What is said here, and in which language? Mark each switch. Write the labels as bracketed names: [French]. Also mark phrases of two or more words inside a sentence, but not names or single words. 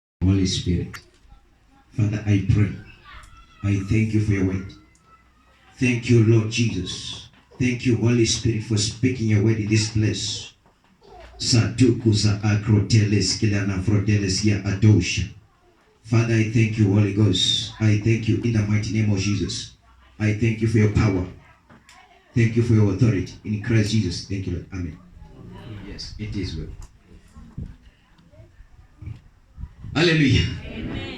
[English] Holy Spirit. Father, I pray. I thank you for your word. Thank you, Lord Jesus. Thank you, Holy Spirit, for speaking your word in this place. Satukusa akroteles kilana froteles ya adosha. Father, I thank you, Holy Ghost. I thank you in the mighty name of Jesus. I thank you for your power. Thank you for your authority in Christ Jesus. Thank you, Lord. Amen. Yes, it is well. Hallelujah. Amen.